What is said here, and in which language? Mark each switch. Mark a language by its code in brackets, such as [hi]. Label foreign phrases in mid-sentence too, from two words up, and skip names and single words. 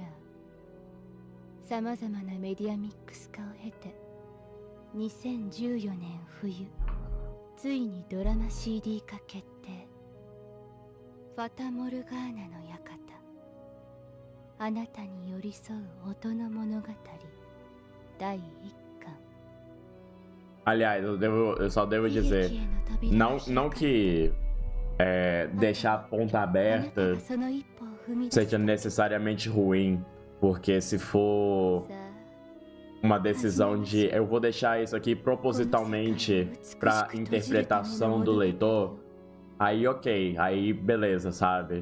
[ja] さまざまなメディアミックス化を経て2014年冬ついにドラマ CD 化決定。ファタ・モルガーナの館。あなたに寄り添う音の物語第1巻。 [pt] Aliás, eu só devo dizer, não que deixar a ponta aberta seja necessariamente ruim, porque se for uma decisão de eu vou deixar isso aqui propositalmente para interpretação do leitor, aí ok, aí beleza, sabe?